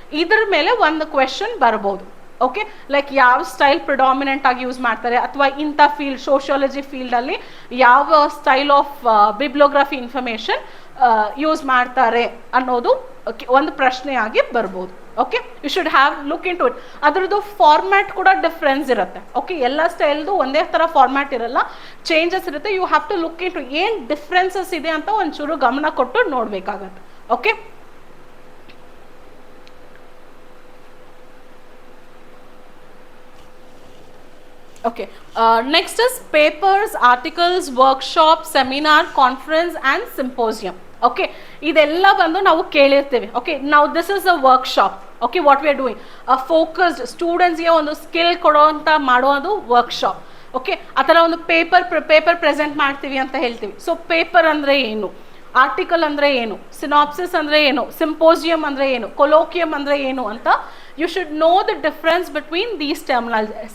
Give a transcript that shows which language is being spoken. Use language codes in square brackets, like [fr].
[kn] ಇದ್ರ ಮೇಲೆ ಒಂದು ಕ್ವೆಶನ್ ಬರ್ಬೋದು. ಓಕೆ, ಲೈಕ್ ಯಾವ ಸ್ಟೈಲ್ ಪ್ರಿಡಾಮಿನೆಂಟ್ ಆಗಿ ಯೂಸ್ ಮಾಡ್ತಾರೆ, ಅಥವಾ ಇಂಥ ಫೀಲ್ಡ್ ಸೋಷಿಯಾಲಜಿ ಫೀಲ್ಡಲ್ಲಿ ಯಾವ ಸ್ಟೈಲ್ ಆಫ್ ಬಿಬ್ಲಿಯೋಗ್ರಫಿ ಇನ್ಫಾರ್ಮೇಷನ್ ಯೂಸ್ ಮಾಡ್ತಾರೆ ಅನ್ನೋದು ಒಂದು ಪ್ರಶ್ನೆಯಾಗಿ ಬರ್ಬೋದು. [en] Okay, you should have look into it. [kn] ಅದರದ್ದು ಫಾರ್ಮ್ಯಾಟ್ ಕೂಡ ಡಿಫ್ರೆನ್ಸ್ ಇರುತ್ತೆ. ಓಕೆ, ಎಲ್ಲ ಸ್ಟೈಲ್ದು ಒಂದೇ ಥರ ಫಾರ್ಮ್ಯಾಟ್ ಇರಲ್ಲ, ಚೇಂಜಸ್ ಇರುತ್ತೆ. [en] you have to look into [kn] ಏನು ಡಿಫ್ರೆನ್ಸಸ್ ಇದೆ ಅಂತ ಒಂಚೂರು ಗಮನ ಕೊಟ್ಟು ನೋಡಬೇಕಾಗತ್ತೆ. [en] Okay, okay, next is papers, articles, workshop, seminar, conference and symposium. [kn] Okay, ಇದೆಲ್ಲ ಬಂದು ನಾವು ಕೇಳಿರ್ತೀವಿ. ಓಕೆ, ನಾವು [en] This is a workshop. Okay, what we are doing focused ಸ್ಟೂಡೆಂಟ್ಸ್ಗೆ [kn] ಒಂದು ಸ್ಕಿಲ್ ಕೊಡೋವಂಥ ಮಾಡೋದು [en] Workshop. [kn] ಓಕೆ, ಆ ಥರ ಒಂದು ಪೇಪರ್ ಪ್ರೆಸೆಂಟ್ ಮಾಡ್ತೀವಿ ಅಂತ ಹೇಳ್ತೀವಿ. ಸೊ ಪೇಪರ್ ಅಂದರೆ ಏನು, ಆರ್ಟಿಕಲ್ ಅಂದರೆ ಏನು, ಸಿನಾಪ್ಸಿಸ್ ಅಂದರೆ ಏನು, ಸಿಂಪೋಸಿಯಮ್ ಅಂದರೆ ಏನು, ಕೊಲೋಕಿಯಮ್ ಅಂದರೆ ಏನು ಅಂತ [en] You should know the difference between these terminology.